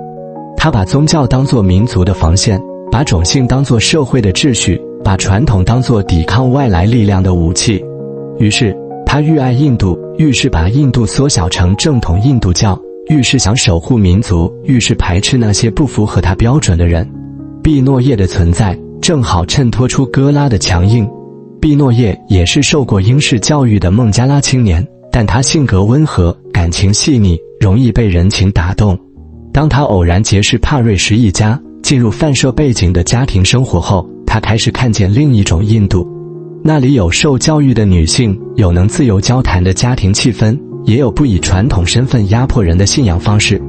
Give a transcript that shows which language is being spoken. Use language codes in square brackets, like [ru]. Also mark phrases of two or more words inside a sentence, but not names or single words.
[zh] 他把宗教當作民族的防線，把種姓當作社會的秩序，把傳統當作抵抗外來力量的武器。於是他愈愛印度，愈是把印度縮小成正統印度教，愈是想守護民族，愈是排斥那些不符合他標準的人。畢諾葉的存在正好襯托出哥拉的強硬。畢諾葉也是受過英式教育的孟加拉青年，但他性格溫和，感情細膩，容易被人情打動。當他偶然結識帕瑞什一家，進入泛社背景的家庭生活後，他開始看見另一種印度，那裡有受教育的女性，有能自由交談的家庭氣氛，也有不以傳統身份壓迫人的信仰方式。